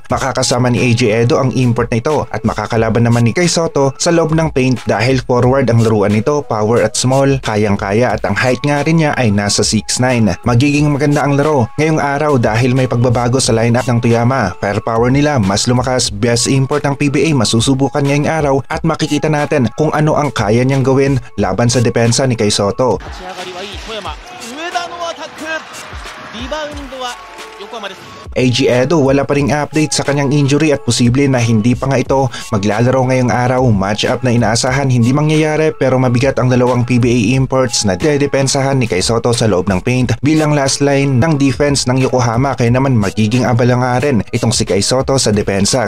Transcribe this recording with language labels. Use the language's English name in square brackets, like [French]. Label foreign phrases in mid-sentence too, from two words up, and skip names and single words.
[Filipino] Makakasama ni AJ Edo ang import na ito at makakalaban naman ni Kai Soto sa loob ng paint dahil forward ang laruan nito, power at small, kayang-kaya at ang height nga rin niya ay nasa 6'9". Magiging maganda ang laro ngayong araw dahil may pagbabago sa lineup ng Toyama. Firepower nila mas lumakas, [English] best import [Filipino] ng PBA masusubukan ngayong araw at makikita natin kung ano ang kaya niyang gawin laban sa depensa ni Kai Soto. [Japanese] 立ち上がりはいい富山、上田のアタック、リバウンドは [Filipino] AG Edo wala pa ring update sa kanyang injury at posible na hindi pa nga ito maglalaro ngayong araw. Match-up na inaasahan hindi mangyayari pero mabigat ang dalawang PBA imports na dedepensahan ni Kai Sotto sa loob ng paint bilang [English] last line [Filipino] ng defense ng Yokohama, kaya naman magiging abala nga rin itong si Kai Sotto sa depensa.